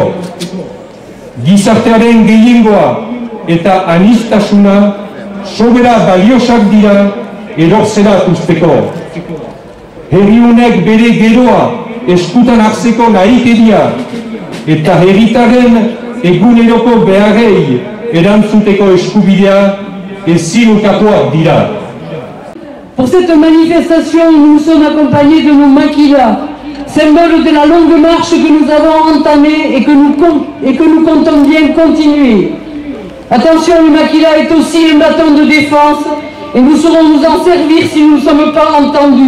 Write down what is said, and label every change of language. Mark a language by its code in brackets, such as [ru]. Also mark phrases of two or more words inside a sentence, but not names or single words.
[eu] Gizartearen gehiengoa eta aniztasuna sobera baliosak dira erortzera usteko. Herri honek bere geroa eskutan hartzeko nahikeria eta herritaren eguneroko beharrei erantzuteko eskubidea ezin ukatuak dira. [fr] Pour cette manifestation, nous nous sommes accompagnés de nos maquilas, symbole de la longue marche que nous avons entamée et que nous comptons bien continuer. Attention, le maquila est aussi un bâton de défense et nous saurons nous en servir si nous ne sommes pas entendus.